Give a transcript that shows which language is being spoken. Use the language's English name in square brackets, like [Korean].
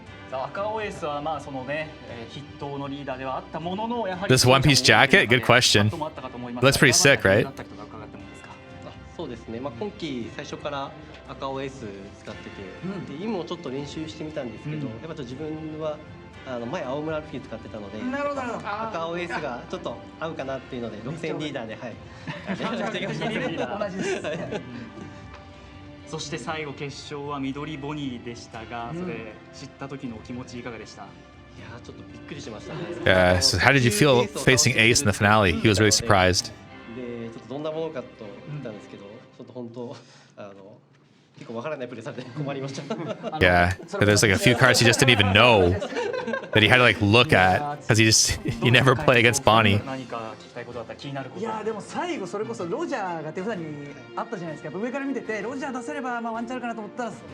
[Japanese] 赤尾エースはまあそのね筆頭のリーダーではあったものの、やはり [English] This One Piece jacket? Good question. That's pretty sick, right? [Japanese] そうですね。まあ今期最初から赤青エース使ってて、で今もちょっと練習してみたんですけど、やっぱちょっと自分は前青村ルフィ使ってたので、赤青エースがちょっと合うかなっていうので6戦リーダーで同じです。そして最後決勝は緑ボニーでしたが、それ知った時のお気持ちいかがでした？いやちょっとびっくりしましたね。 [English] Yeah, so how did you feel facing Ace in the finale? He was really surprised. [Japanese] でちょっとどんなものかと言ったんですけど、ちょっと本当結構わからないプレーされて困りました。 [English] Yeah, there's like a few cards he just didn't even know that he had to like look at because he never play against Bonney. [Japanese] 何か聞きたいことだったら気になること。いやでも最後それこそロジャーが手札にあったじゃないですか。やっぱ上から見ててロジャー出せればまあワンチャンあるかなと思ったら。